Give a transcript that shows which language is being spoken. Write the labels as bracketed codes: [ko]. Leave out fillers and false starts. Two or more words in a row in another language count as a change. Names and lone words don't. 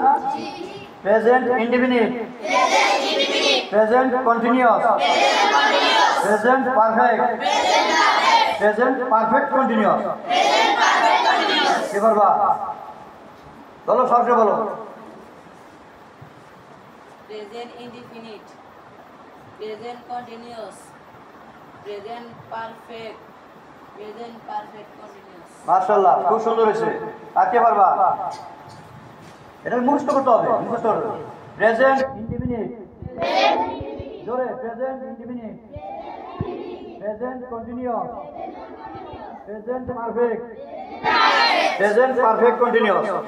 [en] present indefinite, present continuous, present perfect, present perfect continuous. [bn] এবার বা বলো, সবচেয়ে বলো। [en] present indefinite, present continuous, Present perfect. Present perfect continuous. [bn] মাশাআল্লাহ, খুব সুন্দর হয়েছে। আর কে পারবা? এটা মুখস্থ করতে হবে, মুখস্থ করতে হবে। [en] present indefinite, জোরে present indefinite, present continuous, present perfect, present perfect continuous.